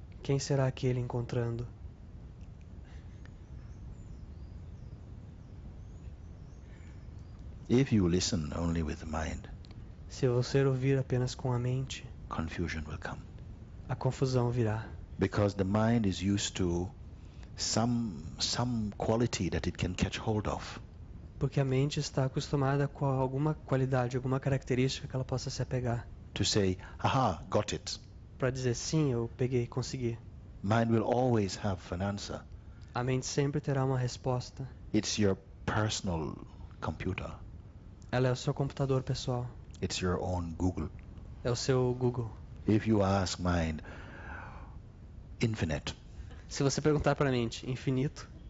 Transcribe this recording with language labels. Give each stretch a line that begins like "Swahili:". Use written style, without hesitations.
Portuguese: Quem será aquele encontrando?
English: If you listen only with the mind,
Portuguese: Se você ouvir apenas com a mente,
English: confusion will come.
Portuguese: a confusão virá.
English: Because the mind is used to some quality that it can catch hold of.
Portuguese: Porque a mente está acostumada com alguma qualidade, alguma característica que ela possa se apegar.
English: To say, aha, got it.
Portuguese: Para dizer sim, eu peguei, consegui.
English: Mind will always have an answer.
Portuguese: A mente sempre terá uma resposta.
English: It's your personal computer.
Portuguese: Ela é o seu computador pessoal.
English: It's your own Google.
Portuguese: É o seu Google.
English: If you ask mind, infinite,
Portuguese: Se você perguntar para a mente infinito,